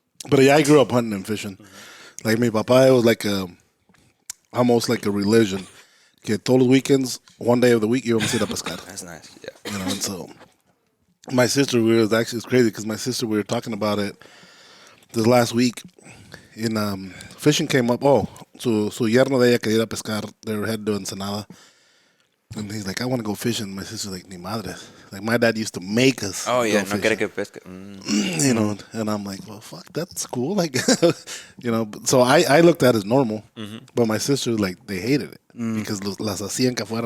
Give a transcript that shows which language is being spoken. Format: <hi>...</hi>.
<en>But yeah, I grew up hunting and fishing. Like my papa, it was like almost like a religion.</en> <es>Que todos los weekends,</es> <en>one day of the week,</en> <es>íbamos a ir a pescar.</es> <en>That's nice. Yeah. You know, and so my sister, it's crazy because my sister, we were talking about it this last week. In fishing came up.</en> <es>Oh, su yerno de ella quería ir a pescar.</es> <en>They were headed to Ensenada. And he's like, I want to go fishing. My sister's like,</en> <es>ni madre.</es> <en>Like, my dad used to make us. Oh yeah, go</en> <es>no quiere</es> <en>fishing.</en> <es>que pesca.</es> <en>You know, and I'm like, well, fuck, that's cool. Like, you know, so I looked at it as normal. But my sister, like, they hated it because</en> <es>las hacían que fueran.</es>